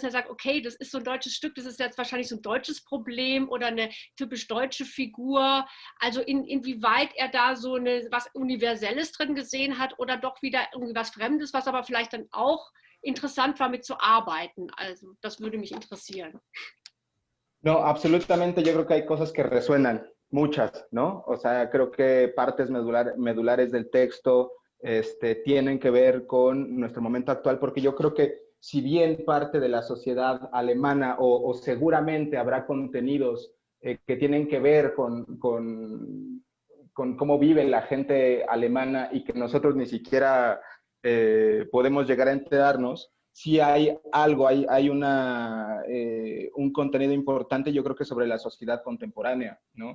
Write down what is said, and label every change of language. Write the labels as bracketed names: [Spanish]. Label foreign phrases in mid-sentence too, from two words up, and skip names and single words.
[German] Er sagt, okay, das ist so ein deutsches Stück, das ist jetzt wahrscheinlich so ein deutsches Problem oder eine typisch deutsche Figur. Also inwieweit er da so was Universelles drin gesehen hat oder doch wieder irgendwie was Fremdes, was aber vielleicht dann auch interessant war, mitzuarbeiten. Also das würde mich interessieren. [Spanish] No, absolutamente, yo creo que hay cosas que resuenan, muchas, ¿no? O sea, creo que partes medulares del texto tienen que ver con nuestro momento actual, porque yo creo que si bien parte de la sociedad alemana o seguramente habrá contenidos que tienen que ver con cómo vive la gente alemana y que nosotros ni siquiera podemos llegar a enterarnos, sí hay algo, hay un contenido importante, yo creo que sobre la sociedad contemporánea, ¿no?